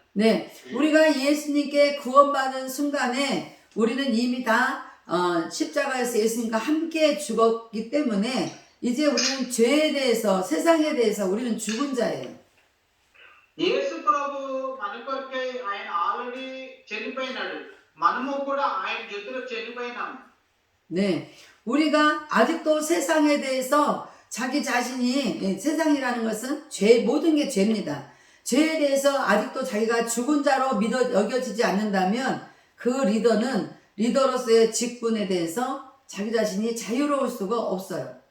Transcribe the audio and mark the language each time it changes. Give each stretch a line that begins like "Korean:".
Korean: 네, 우리가 예수님께 구원받은 순간에 우리는 이미 다 십자가에서 예수님과 함께 죽었기 때문에 이제 우리는 죄에 대해서 세상에 대해서 우리는 죽은 자예요.
Telugu: యేసు ప్రభు మన కొరకై ఆయన ఆల్రెడీ చనిపోయినాడు. మనము కూడా ఆయన జೊತೆలో చనిపోయినాం.
Korean: 네, 우리가 아직도 세상에 대해서 자기 자신이 세상이라는 것은 모든 게 죄입니다. 죄에 대해서 아직도 자기가 죽은 자로 여겨지지 않는다면 그 리더로서의 직분에 대해서 자기 자신이 자유로울 수가 없어요.